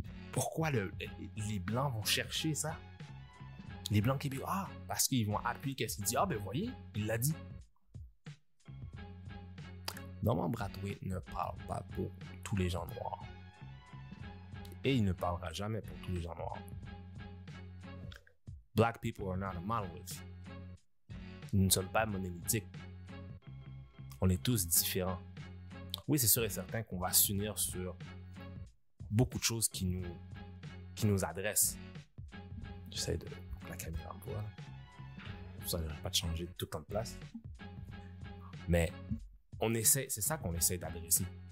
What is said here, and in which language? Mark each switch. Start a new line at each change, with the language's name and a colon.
French: Pourquoi les Blancs vont chercher ça? Les Blancs québécois, parce qu'ils vont appuyer qu'est-ce qu'il dit. Ah, ben voyez, il l'a dit. Norman Brathwaite ne parle pas pour tous les gens noirs. Et il ne parlera jamais pour tous les gens noirs.
English: Black people are not a monolith.
French: Nous ne sommes pas monolithiques. On est tous différents. Oui, c'est sûr et certain qu'on va s'unir sur beaucoup de choses qui nous adressent. J'essaie de... La caméra me voit. Ça n'arrête pas de changer tout le temps de place. Mais c'est ça qu'on essaie d'adresser.